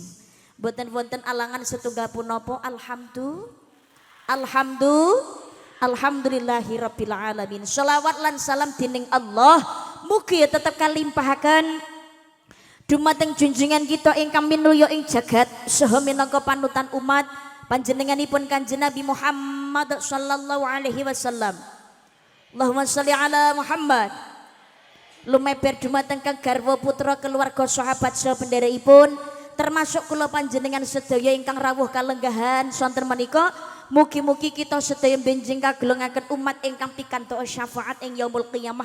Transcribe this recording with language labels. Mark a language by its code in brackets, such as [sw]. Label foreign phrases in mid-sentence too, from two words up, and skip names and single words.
[jv] Boten wonten alangan setunggal punapa. [ar] الحمد لله رب العالمين. [jv] Shalawat lan salam dening Allah mugi tetep kalimpahaken dumateng junjungan kita ingkang minulya ing jagat saha minangka panutan umat panjenenganipun Kanjeng Nabi Muhammad [ar] صلى الله عليه وسلم. اللهم صل على محمد. [jv] Lumeber dumateng kang garwa putra keluarga sahabat saha pendherekipun termasuk kula panjenengan sedaya ingkang rawuh kalenggahan sonten menika. Mugi-mugi kita sedaya benjing kagelungaken umat ingkang pikantuk syafaat ing [ar] يوم القيامة.